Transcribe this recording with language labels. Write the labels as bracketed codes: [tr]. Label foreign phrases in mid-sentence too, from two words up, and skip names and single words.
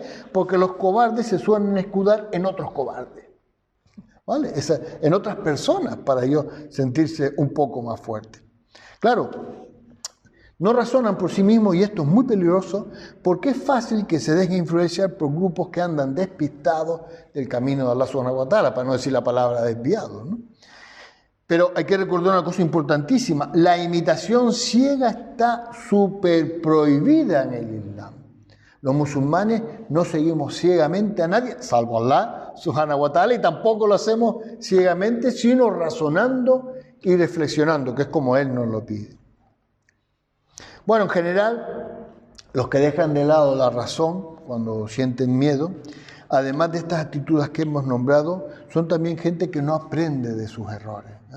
[es] Porque los cobardes se suelen escudar en otros cobardes, ¿vale? En otras personas, para ellos sentirse un poco más fuertes. Claro, no razonan por sí mismos, y esto es muy peligroso, porque es fácil que se dejen influenciar por grupos que andan despistados del camino de Allah [ar] سبحانه وتعالى, [es] para no decir la palabra desviado, ¿no? Pero hay que recordar una cosa importantísima: la imitación ciega está súper prohibida en el Islam. Los musulmanes no seguimos ciegamente a nadie, salvo Allah [ar] سبحانه وتعالى, [es] y tampoco lo hacemos ciegamente, sino razonando y reflexionando, que es como Él nos lo pide. Bueno, en general, los que dejan de lado la razón cuando sienten miedo, además de estas actitudes que hemos nombrado, son también gente que no aprende de sus errores, ¿eh?